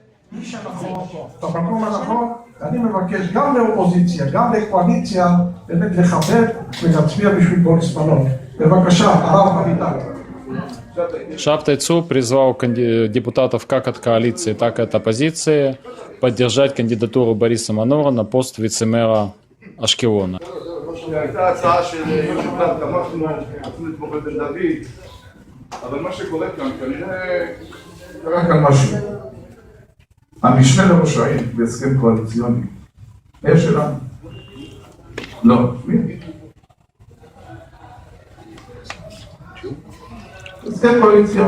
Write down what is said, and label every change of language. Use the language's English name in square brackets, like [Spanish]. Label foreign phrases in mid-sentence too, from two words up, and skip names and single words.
[Hebrew] איש הנכון, במקום הנכון, אני מבקש גם לאופוזיציה, גם לקואליציה, באמת לכבד ולהצביע בשביל בוריס מלון. בבקשה, הרב אביטל. [Russian] Шаптайцу призвал депутатов как от коалиции, так и от оппозиции поддержать кандидатуру Бориса Манора на пост вице-мэра Ашкелона. [Hebrew] הייתה הצעה של יושב כאן, תמכנו, רצינו לתמוך בבן דוד, אבל מה שקורה כאן, כנראה קרה כאן משהו. המשנה לראש העיר בהסכם קואליציוני, יש שלנו? לא, מי? הסכם קואליציוני.